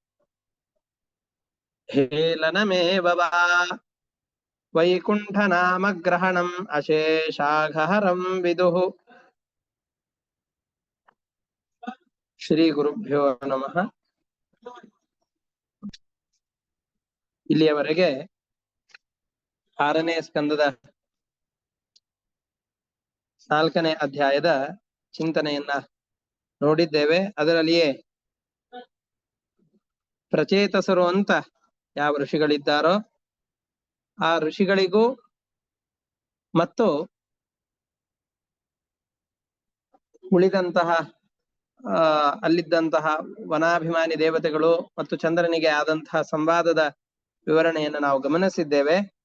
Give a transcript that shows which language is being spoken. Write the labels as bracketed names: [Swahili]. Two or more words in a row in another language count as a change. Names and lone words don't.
[Sanskrit] हेलनमेव वा वैकुण्ठनामग्रहणम् अशेषाघहरं विदुः ಶ್ರೀ ಗುರುಭ್ಯೋ ನಮಃ. [Kannada] ಇಲ್ಲಿಯವರೆಗೆ 6ನೇ ಸ್ಕಂದದ 4ನೇ ಅಧ್ಯಾಯದ ಚಿಂತನೆಯನ್ನ ನೋಡಿದ್ದೇವೆ. ಅದರಲ್ಲಿಯೇ ಪ್ರಚೇತಸರು ಅಂತ ಯಾವ ಋಷಿಗಳಿದ್ದಾರೋ ಆ ಋಷಿಗಳಿಗೂ ಮತ್ತು ಉಳಿದಂತಹ ಅಲ್ಲಿದ್ದಂತಹ ವನಾಭಿಮಾನಿ ದೇವತೆಗಳು ಮತ್ತು ಚಂದ್ರನಿಗೆ ಆದಂತಹ ಸಂವಾದದ ವಿವರಣೆಯನ್ನು ನಾವು ಗಮನಿಸಿದ್ದೇವೆ.